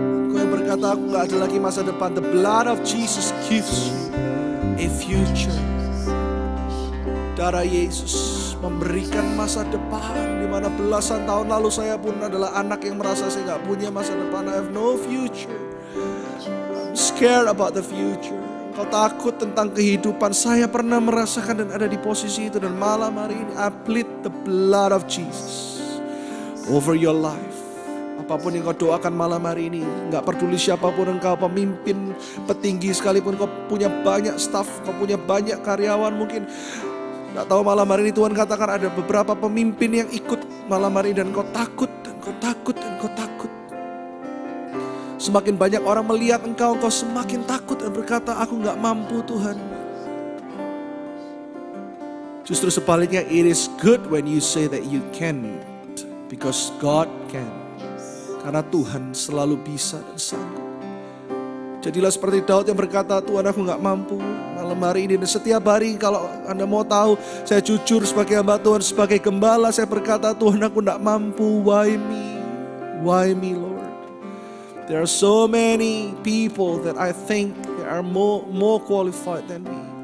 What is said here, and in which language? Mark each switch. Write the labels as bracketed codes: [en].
[id] Kau yang berkata aku gak ada lagi masa depan. [en] The blood of Jesus gives you a future. [id] Darah Yesus memberikan masa depan, di mana belasan tahun lalu saya pun adalah anak yang merasa saya gak punya masa depan. [en] I have no future. I'm scared about the future. [id] Kau takut tentang kehidupan. Saya pernah merasakan dan ada di posisi itu. Dan malam hari ini [en] I plead the blood of Jesus over your life. [id] Apapun yang kau doakan malam hari ini, gak peduli siapapun engkau, pemimpin, petinggi sekalipun, kau punya banyak staff, kau punya banyak karyawan mungkin. Gak tahu malam hari ini Tuhan katakan ada beberapa pemimpin yang ikut malam hari ini. Dan kau takut, dan kau takut, dan kau takut. Semakin banyak orang melihat engkau semakin takut dan berkata, aku gak mampu Tuhan. Justru sebaliknya, [en] it is good when you say that you can't, because God can. [id] Karena Tuhan selalu bisa dan sanggup. Jadilah seperti Daud yang berkata, Tuhan aku gak mampu malam hari ini. Dan setiap hari kalau Anda mau tahu, saya jujur sebagai hamba Tuhan, sebagai gembala, saya berkata, Tuhan aku gak mampu, [en] why me? Why me Lord? There are so many people that I think they are more qualified than me.